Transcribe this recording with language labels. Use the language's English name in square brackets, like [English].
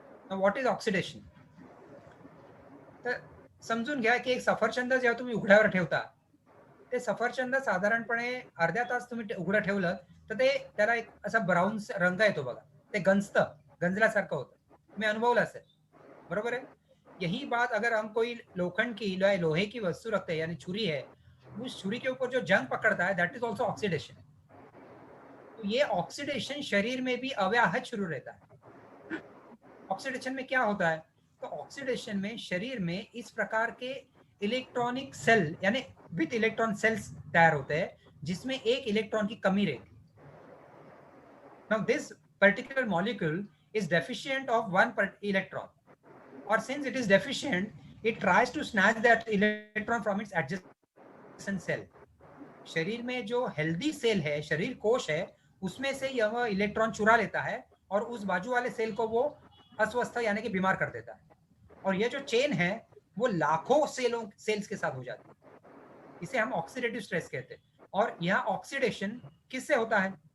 [English] What is oxidation? [Marathi] तर समजून घ्या की एक सफरचंद जेव्हा तुम्ही उघड्यावर ठेवता ते सफरचंद साधारणपणे अर्ध्या तास तुम्ही उघडं ठेवलं तर ते त्याला एक असा ब्राऊन रंग येतो बघा, ते गंजतं, गंजल्यासारखं होतं. तुम्ही अनुभवलं असेल, बरोबर है? [Hindi] यही बात अगर हम कोई लोखंड की या लोहे की वस्तु रखते हैं यानी छुरी है, उस छुरी के ऊपर जो जंग पकड़ता है [English] That is also oxidation. [Hindi] तो ये ऑक्सीडेशन शरीर में भी अव्याहत शुरू रहता है. ऑक्सीडेशन में क्या होता है? तो ऑक्सीडेशन में शरीर में इस प्रकार के इलेक्ट्रॉनिक सेल यानी [English] with electron cells [Hindi] तैयार होते हैं जिसमें एक इलेक्ट्रॉन की कमी रहती है. [English] Now this particular molecule is deficient of one electron, or since it is deficient it tries to snatch that electron from its adjacent cell. [Hindi] शरीर में जो हेल्दी सेल है, शरीर कोश है, उसमें से यह इलेक्ट्रॉन चुरा लेता है और उस बाजू वाले सेल को वो अस्वस्थ यानी कि बीमार कर देता है. और ये जो चेन है वो लाखों सेल्स के साथ हो जाती है. इसे हम ऑक्सीडेटिव स्ट्रेस कहते हैं. और यह ऑक्सीडेशन किससे होता है?